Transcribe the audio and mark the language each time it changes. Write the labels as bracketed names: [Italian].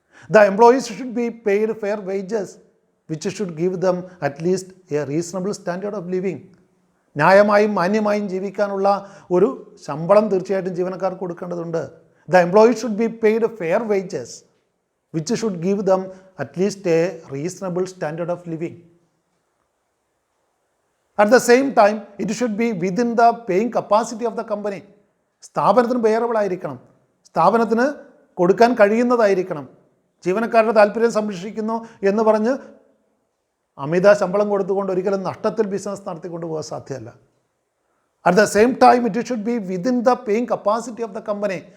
[English] The employees should be paid fair wages which should give them at least a reasonable standard of living. [Malayalam] ന്യായമായും മാന്യമായും ജീവിക്കാനുള്ള ഒരു ശമ്പളം തീർച്ചയായിട്ടും ജീവനക്കാർക്ക് കൊടുക്കേണ്ടതുണ്ട്. [English] The employees should be paid fair wages which should give them at least a reasonable standard of living. At the same time, it should be within the paying capacity of the company. [Malayalam] സ്ഥാപനത്തിന് bearable ആയിരിക്കണം, സ്ഥാപനത്തിന് കൊടുക്കാൻ കഴിയുന്നതായിരിക്കണം. ജീവനക്കാരുടെ താല്പര്യം സംരക്ഷിക്കുന്നു എന്ന് പറഞ്ഞ് അമിത ശമ്പളം കൊടുത്തുകൊണ്ട് ഒരിക്കലും നഷ്ടത്തിൽ ബിസിനസ് നടത്തിക്കൊണ്ട് പോകാൻ സാധ്യമല്ല. [English] At the same time it should be within the paying capacity of the company.